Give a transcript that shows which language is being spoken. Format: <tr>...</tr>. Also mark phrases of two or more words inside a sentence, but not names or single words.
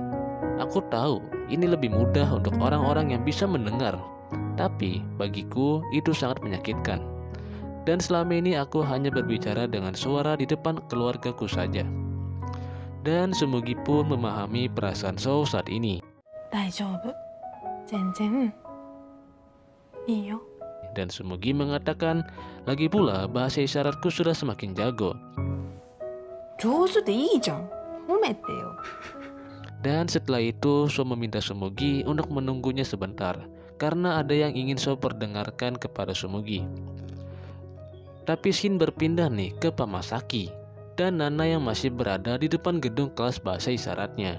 <id>Aku tahu ini lebih mudah untuk orang-orang yang bisa mendengar, tapi bagiku itu sangat menyakitkan. Dan selama ini aku hanya berbicara dengan suara di depan keluargaku saja. Dan Tsumugi pun memahami perasaan Sou saat ini.</id> <ja>大丈夫。全然いいよ。</ja> <id>Dan Tsumugi mengatakan, lagi pula bahasa isyaratku sudah semakin jago.</id> <ja>上手でいいじゃん。褒めてよ。</ja> <id>Dan setelah itu Sou meminta Tsumugi untuk menunggunya sebentar, karena ada yang ingin Sou perdengarkan kepada Tsumugi. Tapi scene berpindah nih ke Pamasaki dan Nana yang masih berada di depan gedung kelas bahasa isyaratnya.</id>